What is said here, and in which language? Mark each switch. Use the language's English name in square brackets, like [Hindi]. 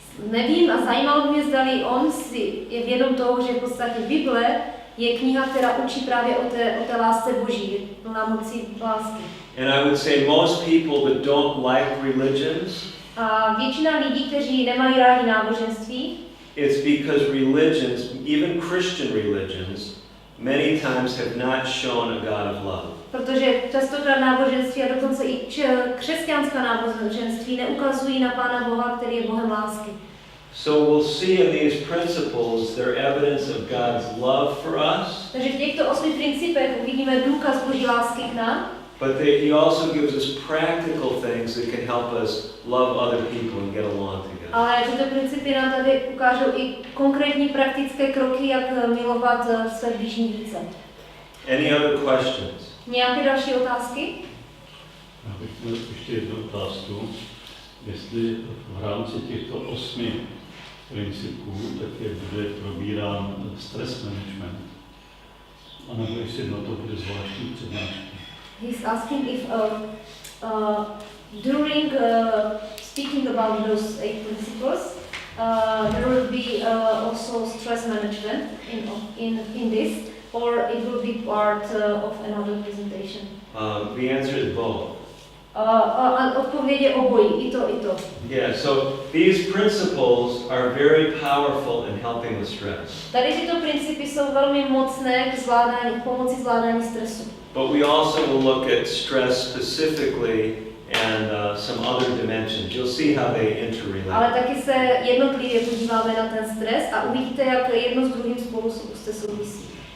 [Czech] nevím a zajímalo by mě, zdali on si je vědom toho, že v podstatě Bible je kniha, která učí právě o té lásce Boží, plná moci lásky. [English] And I would say most people that don't like religions, [Czech] A většina lidí, kteří nemají rádi náboženství, [English] it's because religions, even Christian religions, many times have not shown a God of love. [Czech] protože častokrát náboženství a dokonce i křesťanská náboženství neukazují na Pána Boha, který je Bohem lásky. [English] So we'll see in these principles their evidence of God's love for us, [Czech] Takže v těchto 8 principech uvidíme důkaz Boží lásky k nám, [English] but he also gives us practical things that can help us love other people and get along together. [Czech] ale tyto principy nám tady ukážou i konkrétní praktické kroky, jak milovat své bližní více. [English] Any other questions? [Czech] Nějaké další otázky? Já bych měl ještě jednu otázku. Jestli v rámci těchto 8 principů také bude probírán stres management, anebo jestli na to bude zvláštní přednášky. [English] He's asking if during speaking about those 8 principles, there will be also stress management in this, or it will be part of another presentation. The answer is both. [Czech] Odpověď je obojí, i to, i to. [English] Yeah, so these principles are very powerful in helping with stress. [Czech] Tady tyto principy jsou velmi mocné k zvládání, k pomoci zvládání stresu. [English] But we also will look at stress specifically and some other dimensions. You'll see how they interrelate. [Czech] Ale taky se jednotlivě podíváme na ten stres a uvidíte, jak jedno s druhým spolu souvisí.